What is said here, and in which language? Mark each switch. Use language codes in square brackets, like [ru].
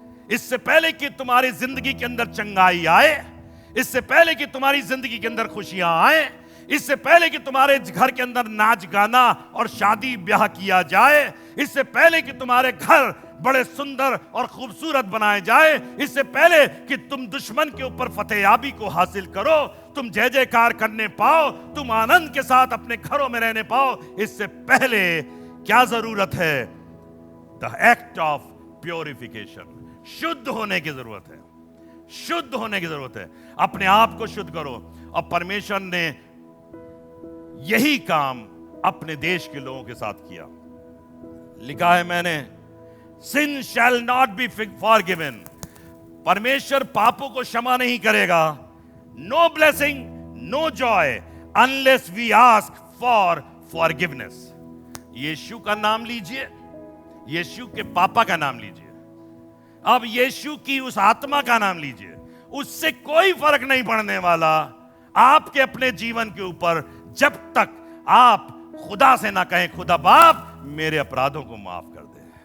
[hi] इससे पहले कि तुम्हारी जिंदगी के अंदर चंगाई आए, इससे पहले कि तुम्हारी जिंदगी के अंदर खुशियां आए, इससे पहले कि तुम्हारे घर के अंदर नाच गाना और शादी ब्याह किया जाए, इससे पहले कि तुम्हारे घर बड़े सुंदर और खूबसूरत बनाए जाए, इससे पहले कि तुम दुश्मन के ऊपर फतेहयाबी को हासिल करो, तुम जय जयकार करने पाओ, तुम आनंद के साथ अपने घरों में रहने पाओ, इससे पहले क्या जरूरत है? [en] The act of purification. [hi] शुद्ध होने की जरूरत है, शुद्ध होने की जरूरत है। अपने आप को शुद्ध करो। और परमेश्वर ने यही काम अपने देश के लोगों के साथ किया। लिखा है मैंने, [en] sin shall not be forgiven। [hi] परमेश्वर पापों को क्षमा नहीं करेगा। [en] No blessing, no joy unless we ask for forgiveness। [hi] यीशु का नाम लीजिए, यीशु के पापा का नाम लीजिए, अब यीशु की उस आत्मा का नाम लीजिए, उससे कोई फर्क नहीं पड़ने वाला आपके अपने जीवन के ऊपर, जब तक आप खुदा से ना कहें, खुदा बाप मेरे अपराधों को माफ कर दे।